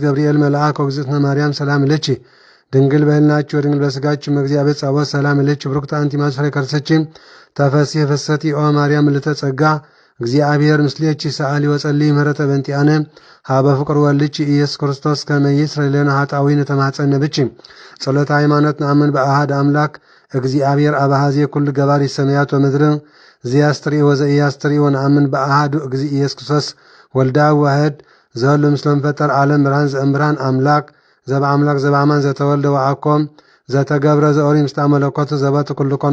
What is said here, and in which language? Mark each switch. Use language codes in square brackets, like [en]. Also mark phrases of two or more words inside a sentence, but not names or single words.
[gez] ገብርኤል መልአክ ወእግዝእትነ ማርያም ሰላም ለኪ ድንግል በሕሊናኪ ወድንግል በሥጋኪ እምእግዚአብሔር ጸባኦት ሰላም ለኪ ብሩክት አንቲ እምአንስት ፍሬ ከርሥኪ ተፈሥሒ ፍስሕቲ ኦ ማርያም ምልዕተ ጸጋ እግዚአብሔር ምስሌኪ ሰአሊ ወጸልይ ምህረተ በእንቲአነ ሀበ ፍቅር ወልድኪ ኢየሱስ ክርስቶስ ከመ ይስረይ ለነ ኃጣውኢነ ተማጸነ ብኪ ጸሎተ ሃይማኖት ነአምን በአሐድ አምላክ እግዚአብሔር አብ ኀዜ ኩሉ ገባሪ ሰማያት ወምድር ዘያስተርኢ ወዘኢያስተርኢ ወነአምን በአሐዱ እግዚእ ኢየሱስ ክርስቶስ ወልዳ ዋሕድ ዘህሉ ምስለም ፈጠር ዓለም ብርሃን ዘእምብርሃን አምላክ ዘበአምላክ ዘበአማን ዘተወልደ ወአኮም ዘተገብረ ዘኦሪ ምስጣ መለኮቱ ዘበቱ ኩሉ ኮነ